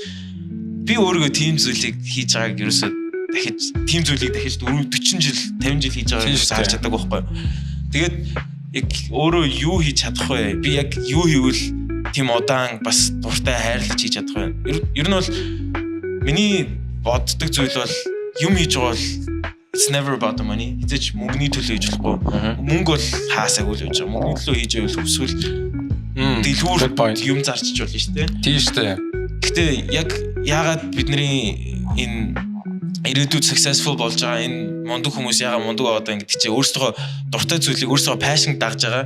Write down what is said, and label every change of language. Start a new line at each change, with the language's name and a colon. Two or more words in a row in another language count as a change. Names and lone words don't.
Mongolian: Би өөрийгөө тийм зүйлийг хийж байгааг ерөөсөө дахиж тийм зүйлийг дахиж 40 жил 50 жил хийж байгааг харж чаддаг байхгүй. Тэгээд яг өөрөө юу хийж чадах вэ? Би яг юу хийвэл тийм удаан бас дуртай хайрлаж хийж чадах вэ? Ер нь бол миний боддог зүйл бол юм хийж байгаа бол
English: it's never about the money.
Mongolian: Хэзээ ч мөнгөний төлөө хийж болохгүй. Мөнгө бол хаасаагүй л явж байгаа. Мөнгөний төлөө хийж байвал өсвөл дэлгүүр юм зарчиж болно шүү дээ. Тийм шүү дээ. Гэхдээ яг яагаад бидний энэ ирээдүйд successful болж байгаа энэ мундаг хүмүүс яагаад мундаг одоо ингэ тийч өөрсдөө дуртай зүйлийг өөрсдөө passion дагж байгаа.